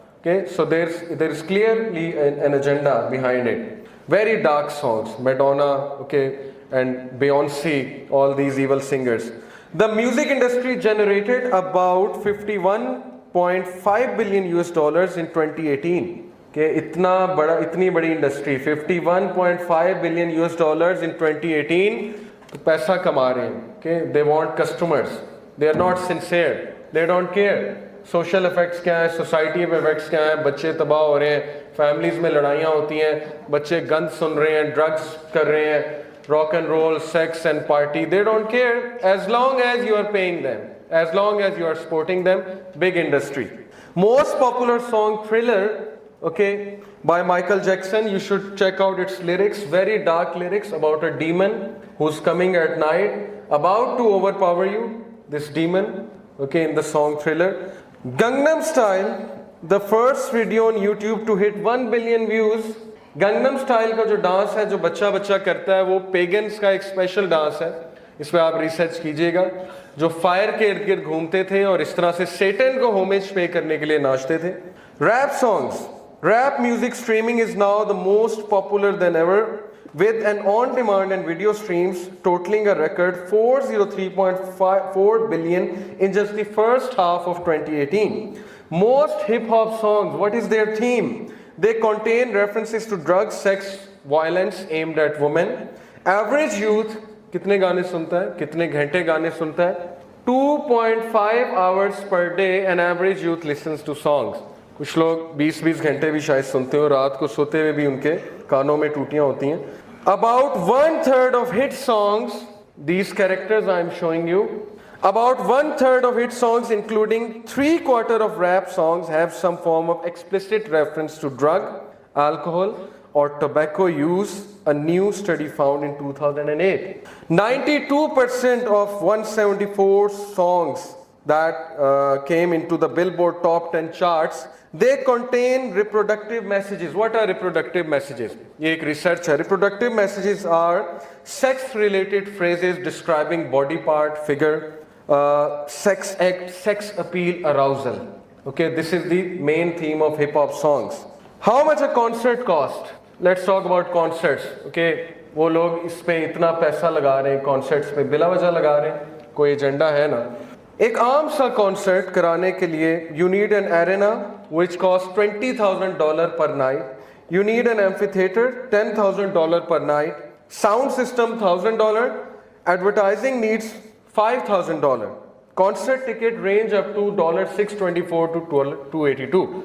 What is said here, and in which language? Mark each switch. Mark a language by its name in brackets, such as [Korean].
[English] Okay, so there is clearly an agenda behind it. Very dark songs, Madonna, okay, and Beyonce, all these evil singers. The music industry generated about $51.5 billion in 2018. [Hindi] Okay, इतनी बड़ी industry, $51.5 billion in 2018, तो पैसा कमा रहे हैं। [English] Okay, they want customers, they are not sincere, they don't care. [Hindi] Social effects क्या है, society में इफेक्ट्स क्या है, बच्चे तबाह हो रहे हैं, फैमिलीज में लड़ाइयाँ होती हैं, बच्चे गंद सुन रहे हैं, ड्रग्स कर रहे हैं, [English] Rock and roll, sex and party, they don't care as long as you are paying them, as long as you are supporting them. [Hindi] Big industry. [English] Most popular song Thriller, okay, by Michael Jackson. You should check out its lyrics, very dark lyrics about a demon who's coming at night, about to overpower you, this demon, okay, in the song Thriller. Gangnam Style, the first video on YouTube to hit 1 billion views. [Hindi] Gangnam Style का जो dance है, जो बच्चा बच्चा करता है, वो pagans का एक स्पेशल डांस है, इस पर आप रिसर्च कीजिएगा, जो फायर के इर्द गिर्द घूमते थे और इस तरह से सेटन को होमेज पे करने के लिए नाचते थे। [English] Rap songs, rap music streaming is now the most popular than ever, with an on-demand and video streams totaling a record 403.4 billion in just the first half of 2018. Most hip-hop songs, what is their theme? They contain references to drugs, sex, violence aimed at women. [Hindi] Average youth कितने गाने सुनता है, कितने घंटे गाने सुनता है? [English] 2.5 hours per day an average youth listens to songs. [Hindi] कुछ लोग 20-20 घंटे भी शायद सुनते हो, रात को सोते हुए भी उनके कानों में टूटियां होती हैं। [English] About 1/3 of hit songs, these characters I am showing you, about 1/3 of hit songs, including 3/4 of rap songs, have some form of explicit reference to drug, alcohol, or tobacco use, a new study found in 2008. 92% of 174 songs that came into the Billboard Top 10 charts, they contain reproductive messages. What are reproductive messages? [Hindi] ये एक research है. [English] Reproductive messages are sex-related phrases describing body part, figure, sex act, sex appeal, arousal. Okay, this is the main theme of hip-hop songs. How much a concert cost? Let's talk about concerts. [Hindi] Okay, वो लोग इस पे इतना पैसा लगा रहे हैं, concerts पे बिला वजह लगा रहे हैं, कोई एजेंडा है ना? एक आम सा कॉन्सर्ट कराने के लिए [English] you need an arena, which costs $20,000 per night. You need an amphitheater, $10,000 per night. Sound system, $1,000. Advertising needs $5,000. Concert ticket range up to $624 to $282.